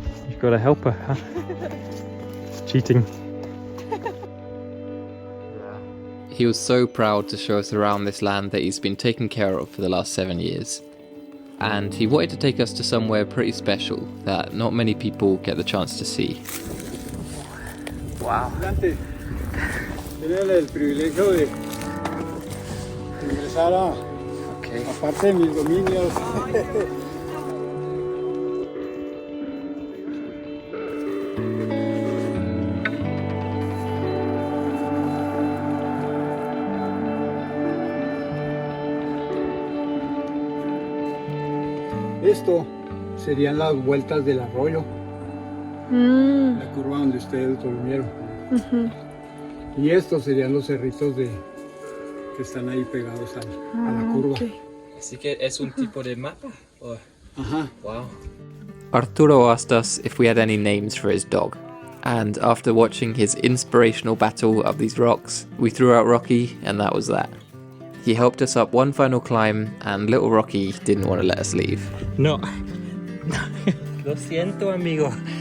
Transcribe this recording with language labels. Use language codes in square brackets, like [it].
[en] You've got a helper, huh? It's cheating. He was so proud to show us around this land that he's been taking care of for the last 7 years. And he wanted to take us to somewhere pretty special that not many people get the chance to see. Wow. [es] Tiene el privilegio de ingresar a parte de mis dominios. Esto serían las vueltas del arroyo, la curva donde ustedes durmieron. Y estos serían los cerritos que están ahí pegados a la curva. [en] Okay. [es] Así que es un tipo de mapa. Ajá. [en] Wow. Arturo asked us if we had any names for his dog. And after watching his inspirational battle up these rocks, we threw out Rocky, and that was that. He helped us up one final climb, and little Rocky didn't want to let us leave. [es] No. Lo siento, amigo.